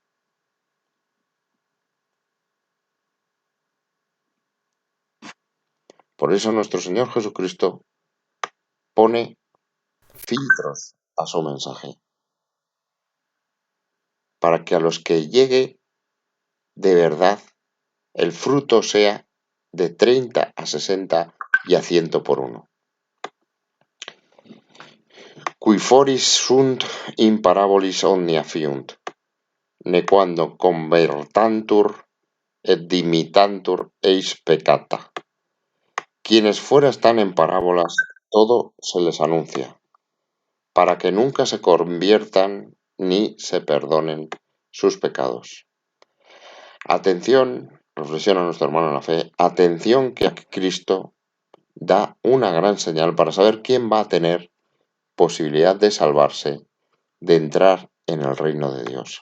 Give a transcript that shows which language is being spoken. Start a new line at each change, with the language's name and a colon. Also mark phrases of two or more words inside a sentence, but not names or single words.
Spanish: Por eso nuestro Señor Jesucristo pone filtros a su mensaje, para que a los que llegue de verdad el fruto sea de 30 a 60 y a 100 por uno.
Latin: Qui foris sunt in parabolis omnia fiunt, nequando convertantur et dimitantur eis peccata.
Spanish: Quienes fuera están en parábolas, todo se les anuncia, para que nunca se conviertan ni se perdonen sus pecados. Atención, reflexiona nuestro hermano en la fe, atención que Cristo da una gran señal para saber quién va a tener posibilidad de salvarse, de entrar en el reino de Dios.